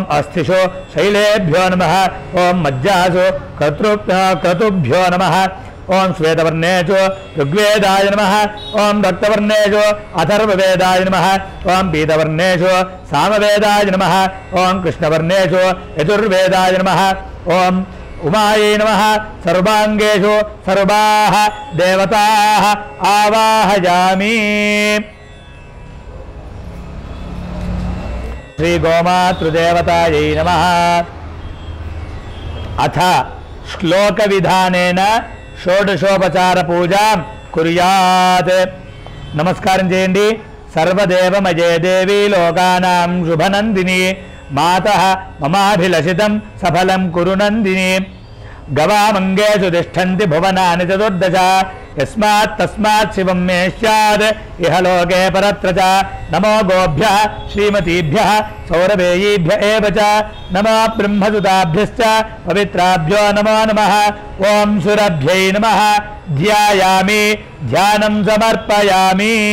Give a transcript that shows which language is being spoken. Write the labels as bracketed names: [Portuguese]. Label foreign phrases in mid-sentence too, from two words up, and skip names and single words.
[Sanskrit] अस्थिषु शैलेभ्यो नमः ओम मज्जासु क्रतुभ्यो नमः ओम श्वेतवर्णेषु ऋग्वेदाय नमः ओम रक्तवर्णेषु अथर्ववेदाय नमः ओम पीतवर्णेषु सामवेदाय नमः ओम कृष्णवर्णेषु यजुर्वेदाय नमः ओम उमायै नमः सर्वांगेषु सर्वाः देवताः आवाहयामि। श्री गोमातृदेवतायै नमः। अथ श्लोक विधानेन షోడశోపచార పూజాం కుర్యాత్। [Telugu] నమస్కారం చేయండి। [Sanskrit] సర్వదేవమయే దేవి లోకానాం శుభనందిని మాతః మమాభిలషితం సఫలం కురు నందిని గవామంగేషు తిష్టంతి భువనాని చతుర్దశ యస్మాత్ తస్మాత్ శివం మే స్యాద్ ఇహ లోకే పరత్ర చ నమో గోభ్యః శ్రీమతీభ్యః సౌరభేయీభ్య ఏవ చ నమో బ్రహ్మసుతాభ్యశ్చ పవిత్రాభ్యో నమో నమః ఓం సురభ్యై నమః ధ్యాయామి ధ్యానం సమర్పయామి।